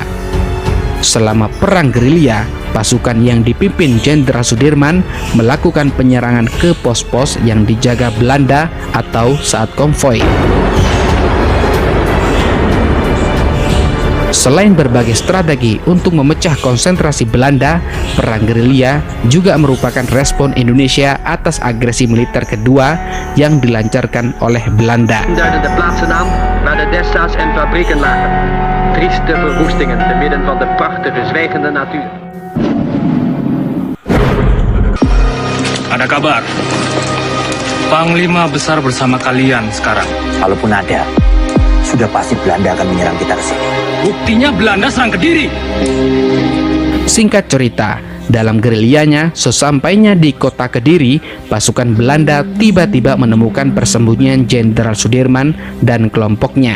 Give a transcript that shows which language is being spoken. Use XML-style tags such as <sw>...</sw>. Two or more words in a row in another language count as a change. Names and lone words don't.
<id>Selama perang gerilya, pasukan yang dipimpin Jenderal Sudirman melakukan penyerangan ke pos-pos yang dijaga Belanda atau saat konvoi. Selain berbagai strategi untuk memecah konsentrasi Belanda, perang gerilya juga merupakan respon Indonesia atas agresi militer kedua yang dilancarkan oleh Belanda.</id> <nl>Duiden de plaatsnaam waar de Dessa's en fabrieken lagen. Trieste verwoestingen te midden van de prachtige zwijgende natuur.</nl> <id>Ada kabar, Panglima besar bersama kalian sekarang. Kalaupun ada, sudah pasti Belanda akan menyerang kita ke sini. Buktinya Belanda serang Kediri. Singkat cerita, dalam gerilyanya, sesampainya di kota Kediri, pasukan Belanda tiba-tiba menemukan persembunyian Jenderal Sudirman dan kelompoknya.</id>